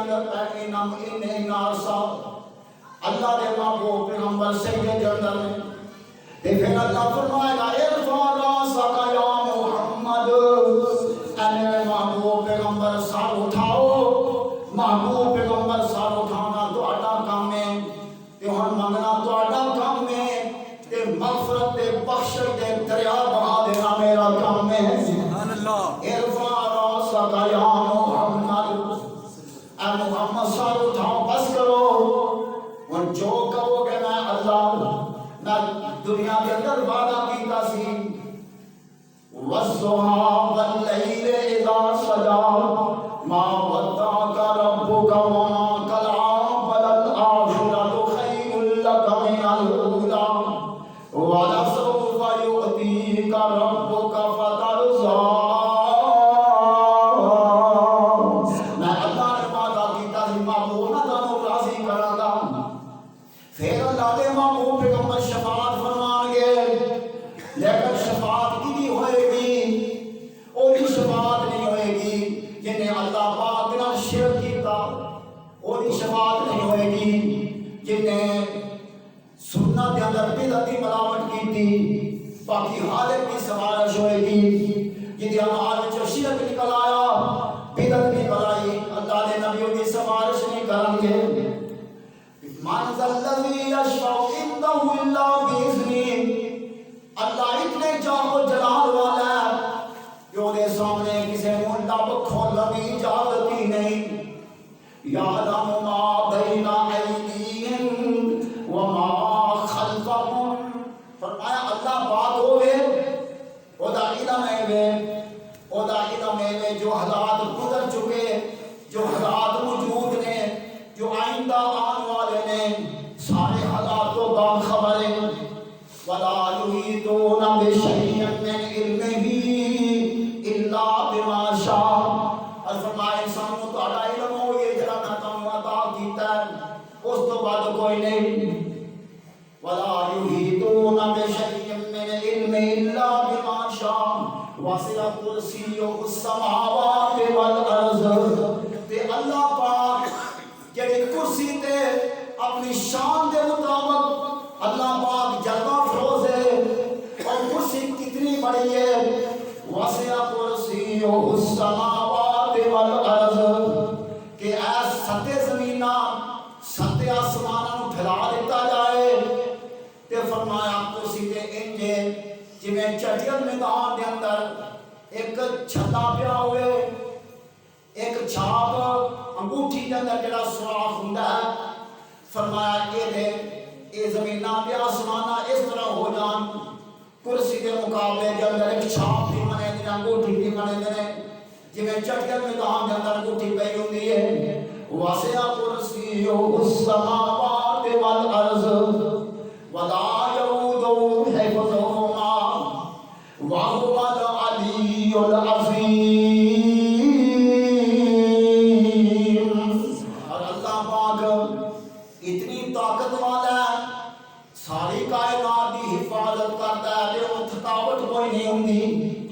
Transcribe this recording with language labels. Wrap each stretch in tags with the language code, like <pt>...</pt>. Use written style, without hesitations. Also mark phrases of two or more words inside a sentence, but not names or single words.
<pa>اندر انم ان عرصہ اللہ دے محبوب پیغمبر سجدے دے اندر تے پھر اللہ فرمائے گا</pa> <ar>ارفع راسک یا محمد،</ar> <pa>اے میرے محبوب پیغمبر سر اٹھاؤ، محبوب پیغمبر سر اٹھانا تہاڈا کام ہے تے ہن منگنا تہاڈا کام ہے تے مغفرت تے بخشش دے دریا بہا دینا میرا کام ہے۔</pa> <ar>سبحان اللہ۔ ارفع راسک یا محمد،</ar> <pa>اے محمد سر اٹھاؤ، بس کرو، اور جو کہو گے میں اللہ میں دنیا کے اندر وعدہ کیتا سی</pa> <ar>والضحیٰ واللیل اذا سجا ما ودعک ربک وما قلع وللآخرۃ خیر لک من الأولی ولسوف یؤتیک ربک فترضی۔</ar> <pa>میں اللہ نے وعدہ کیتا سی محبوب نہ تانوں راضی کراں گا، پھر اللہ دے محبوب پیغمبر شفاعت فرمان گے، لیکن شفاعت کی ہوئے گی اوہی شفاعت نہیں ہوئے گی جنہیں اللہ پاک نال شرک کیتا، اوہی شفاعت نہیں ہوئے گی جنہیں سنت دے اندر بدعت دی ملاوٹ کیتی، باقی خالق کی سفارش ہوئے گی، جنہیں اعمال وچوں شرک نکل آیا، بدعت نکل آئی، اللہ دے نبیوں کی سفارش نہیں کریں گے۔</pa> <ar>من ذا الذی یشفع عنده الا باذنہ،</ar> <ur>اللہ اتنے جاہ و جلال والا ہے کہ وہ دے سامنے کسی کو لب کھولنے کی اجازت ہی نہیں۔</ur> <ar>یعلم ما بین ایدیہم وما خلفہم،</ar> <pa>فرمایا اللہ بات ہوئے او دا علم ہے، او دا علم ہے جو حالات گزر چکے، جو حالات موجود نے، جو آئندہ آن والے نے، سارے حالات کو باخبر ہیں۔</pa> <ar>وَلَا يُحِيطُونَ بِشَيْءٍ مِّنْ عِلْمِهِ إِلَّا بِمَا شَاءَ،</ar> <pa>اور فرمایا انسان کو تہاڈا علم ہو یہ جڑا میں تانوں عطا کیتا ہے اس تو بعد کوئی نہیں۔</pa> <ar>وَلَا يُحِيطُونَ بِشَيْءٍ مِّنْ عِلْمِهِ إِلَّا بِمَا شَاءَ وَسِعَ كُرْسِيُّهُ السَّمَاوَاتِ وَالْأَرْضَ،</ar> <pa>تے اللہ پاک جڑی کرسی تے اپنی شان دے مطابق اللہ پاک جلوہ فروز ہے، اور کرسی کتنی بڑی ہے،</pa> <ar>وسع کرسیہ السماوات والارض،</ar> <pa>کہ اے 7 زمیناں 7 آسماناں پھیلا دیتا جائے، تے فرمایا کرسی تے انجے جویں چٹیل میدان دے اندر ایک چھتا پیا ہوئے، ایک چھاپ انگوٹھی کے اندر جڑا سوراخ ہوندا ہے، فرمایا اے زمیناں تے آسماناں اس طرح ہو جان کرسی کے مقابلے کے اندر ایک چھاپ بھی بنے دی انگوٹھی بھی بنے دے جویں چٹیل میدان کے اندر انگوٹھی پئی ہوندی ہے۔</pa> <ar>واسع کرسیہ السماوات والارض ولا یؤودہ حفظہما وہو العلی العظیم۔</ar> <ur>اتنی طاقت والا ہے، ساری کائنات کی حفاظت کرتا ہے، وہ تھکاوٹ کوئی نہیں ہوندی۔</ur>